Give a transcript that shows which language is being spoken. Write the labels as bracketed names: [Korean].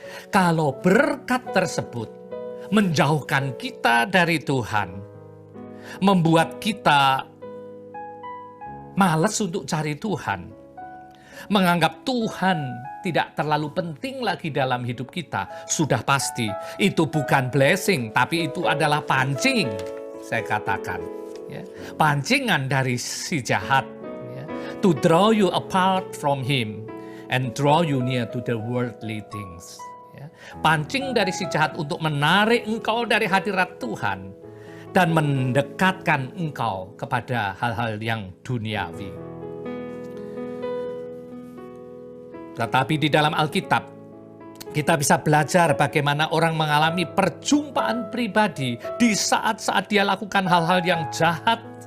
[Indonesian] Kalau berkat tersebut menjauhkan kita dari Tuhan, membuat kita malas untuk cari Tuhan, menganggap Tuhan tidak terlalu penting lagi dalam hidup kita, sudah pasti itu bukan blessing, tapi itu adalah pancing, saya katakan. Ya. Pancingan dari si jahat, ya. [English] To draw you apart from him and draw you near to the worldly things. [Indonesian] Ya. Pancing dari si jahat untuk menarik engkau dari hadirat Tuhan dan mendekatkan engkau kepada hal-hal yang duniawi. Tetapi di dalam Alkitab, kita bisa belajar bagaimana orang mengalami perjumpaan pribadi di saat-saat dia lakukan hal-hal yang jahat.